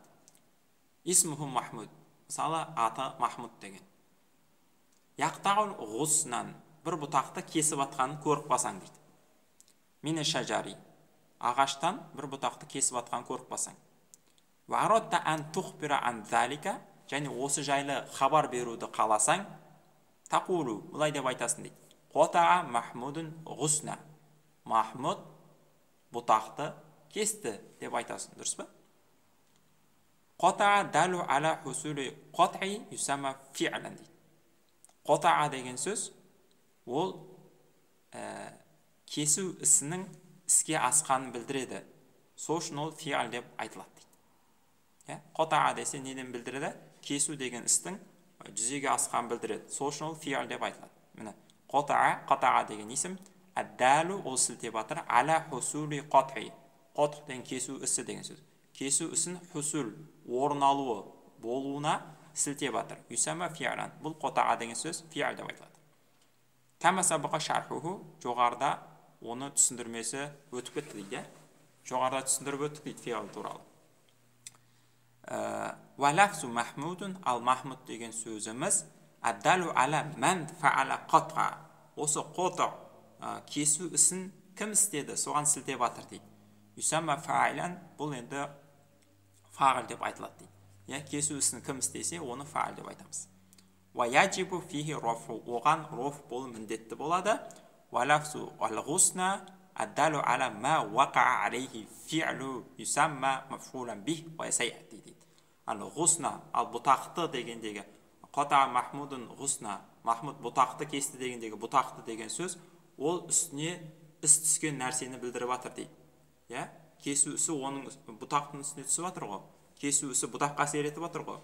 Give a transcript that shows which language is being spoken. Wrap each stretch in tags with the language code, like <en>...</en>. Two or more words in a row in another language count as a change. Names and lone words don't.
<ar>اسمه محمود.</ar> <kk>Мысалы, аты Махмуд деген.</kk> <ar>يقطع الغصن.</ar> <kk>Бір бұтақты кесіп атқанын көріп қалсаң дейді.</kk> <ar>من الشجر.</ar> <kk>Ағаштан бір бұтақты кесіп атқанын көріп қалсаң.</kk> <ar>وأردت أن تخبر عن ذلك.</ar> <kk>Және осы жайлы хабар беруді қаласаң.</kk> <ar>تقول.</ar> <kk>Бұлай деп айтасың дейді.</kk> <ar>قطع محمود الغصن.</ar> <kk>Махмуд бұтақты кесті деп айтасың. Дұрыс па?</kk> <ar>قطع دال على حصول قطع يسمى فعلا дейді.</ar> <kk>Қотаға деген сөз ол кесу ісінің іске асқанын білдіреді. Сол үшін ол фи'л деп айтылады дейді. Қотаға десе неден білдіреді? Кесу деген істің жүзеге асқанын білдіреді. Сол үшін ол фи'л деп айтылады. Міне, қотаға деген исім әддәлу ол сілтеп атыр</kk> <ar>على حصول قطع.</ar> <kk>Қотқ деген кесу ісі деген сөз. Кесу ісін хусул, орын алуы, болуына сілтеп атыр.</kk> <ar>يسمى فعلا.</ar> <kk>Бұл қотаға деген сөз фи'л деп айтылады.</kk> <ar>كما سبق شرحه,</ar> <kk>жоғарда оны түсіндірмесі өтіп кетті дейді. Жоғарда түсіндіріп өттік дейді фи'л туралы.</kk> <ar>ولفظ محمود,</ar> <kk>ал Махмуд деген сөзіміз</kk> <ar>الدال على من فعل قطع.</ar> <kk>Осы қотық кесу ісін кім істеді, соған сілтеп атыр дейді.</kk> <ar>يسمى فاعلا,</ar> <kk>бұл енді фа'ил деп айтылады дейді. Кесу ісін кім істесе, оны фа'ил деп айтамыз.</kk> <ar>ويجب فيه الرفع,</ar> <kk>оған роф болу міндетті болады.</kk> <ar>ولفظ الغصن الدال على ما وقع عليه الفعل يسمى مفعولا به وسيأتي дейді.</ar> <kk>Ал-ғусна, ал бұтақты дегендегі</kk> <ar>قطع محمود الغصن,</ar> <kk>Махмуд бұтақты кесті дегендегі бұтақты деген сөз, ол үстіне іс түскен нәрсені білдіріп атыр дейді. Кесу ісі оның бұтақтың үстіне түсіп атыр ғой. Кесу ісі бұтаққа әсер етіп атыр ғой.</kk>